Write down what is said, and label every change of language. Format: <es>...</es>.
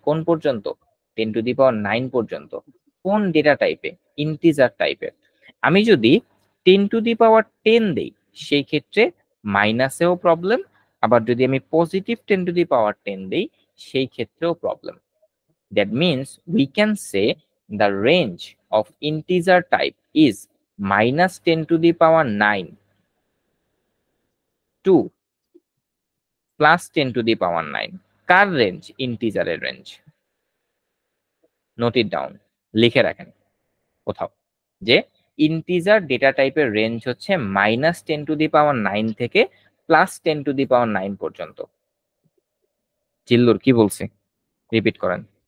<bn>কোন পর্যন্ত? 10⁹ পর্যন্ত। কোন ডেটা টাইপে? ইন্টিজার টাইপের। আমি যদি 10⁻10 দেই, সেই ক্ষেত্রে মাইনাসেও প্রবলেম, আবার যদি আমি পজিটিভ 10⁻10 দেই, সেই ক্ষেত্রেও problem.</bn> <en>That means we can say the range of integer type is -10⁹ to +10⁹।</en> <bn>Car range? ইন্টিজারের range.</bn> <en>note it down,</en> <bn>লিখে রাখেন কোথাও যে ইন্টিজার ডেটা টাইপের রেঞ্জ হচ্ছে -10⁹ থেকে +10⁹ পর্যন্ত। জিল্লুর কি বলছি? রিপিট করেন।</bn>